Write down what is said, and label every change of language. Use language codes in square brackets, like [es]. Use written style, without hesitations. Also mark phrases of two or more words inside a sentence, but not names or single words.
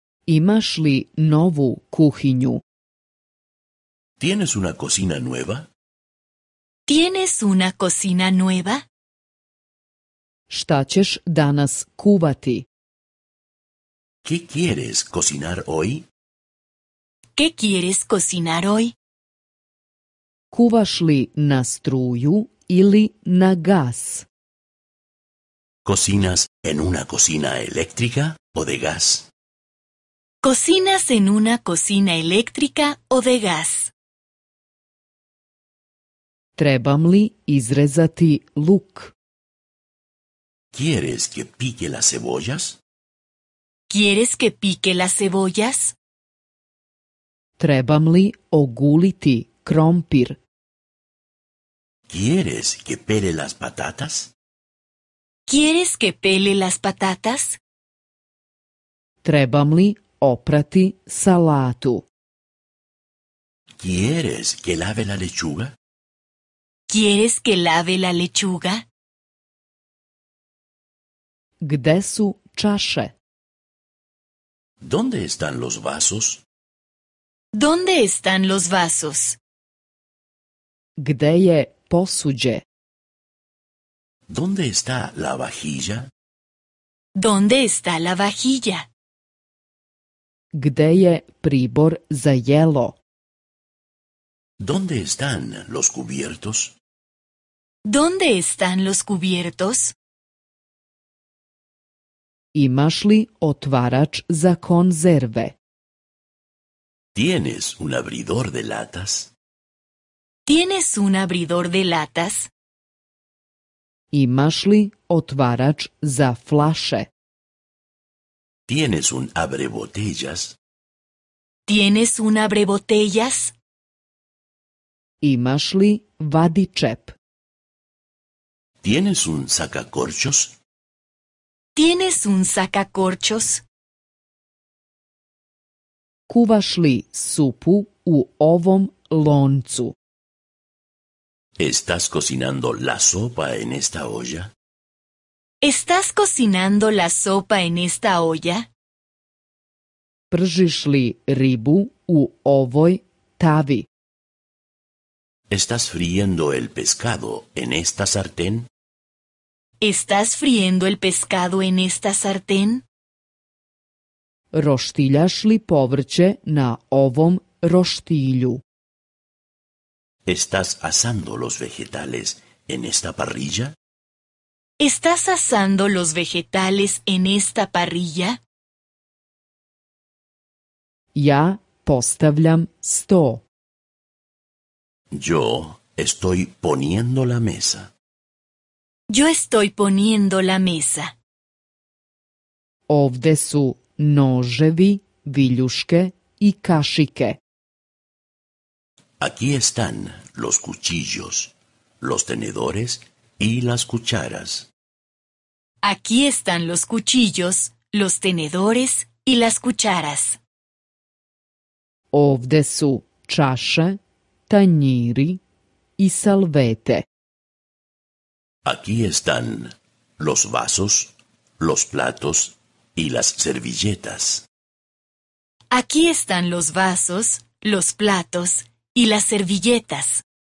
[sr] Imaš li novu kuhinju? [es] ¿Tienes una cocina nueva? ¿Tienes una cocina nueva? [sr] Šta ćeš danas kuvati? [es] ¿Qué quieres cocinar hoy? ¿Qué quieres cocinar hoy? [sr] Kuvaš li na struju ili na gas? [es] ¿Cocinas en una cocina eléctrica o de gas? ¿Cocinas en una cocina eléctrica o de gas? [sr] Trebam li izrezati luk? [es] ¿Quieres que pique las cebollas? ¿Quieres que pique las cebollas? [sr] Trebam li oguliti krompir? [es] ¿Quieres que pele las patatas? ¿Quieres que pele las patatas? [sr] Trebam li oprati salatu? [es] ¿Quieres que lave la lechuga? ¿Quieres que lave la lechuga? [sr] Gde su čaše? [es] ¿Dónde están los vasos? ¿Dónde están los vasos? [sr] Gde je posuđe? [es] ¿Dónde está la vajilla? ¿Dónde está la vajilla? [sr] Gde je pribor za jelo? [es] ¿Dónde están los cubiertos? ¿Dónde están los cubiertos? [sr] Imaš li otvarač za konzerve? [es] ¿Tienes un abridor de latas? ¿Tienes un abridor de latas? [sr] Imaš li otvarač za flaše? [es] ¿Tienes un abrebotellas? ¿Tienes un abrebotellas? [sr] Imaš li vadičep? [es] ¿Tienes un sacacorchos? ¿Tienes un sacacorchos? [sr] Kuvaš li supu u ovom loncu? [es] ¿Estás cocinando la sopa en esta olla? ¿Estás cocinando la sopa en esta olla? [sr] Pržiš li ribu u ovoj tavi? [es] ¿Estás friendo el pescado en esta sartén? ¿Estás friendo el pescado en esta sartén? [sr] Roštiljaš li povrće na ovom roštilju? [es] ¿Estás asando los vegetales en esta parrilla? ¿Estás asando los vegetales en esta parrilla? [sr] Ja postavljam sto. [es] Yo estoy poniendo la mesa. Yo estoy poniendo la mesa. [sr] Ovde su noževi, viljuške i kašike. [es] Aquí están los cuchillos, los tenedores y las cucharas. Aquí están los cuchillos, los tenedores y las cucharas. [sr] Ovde su čaše, tanjiri i salvete. [es] Aquí están los vasos, los platos y las servilletas. Aquí están los vasos, los platos y las servilletas.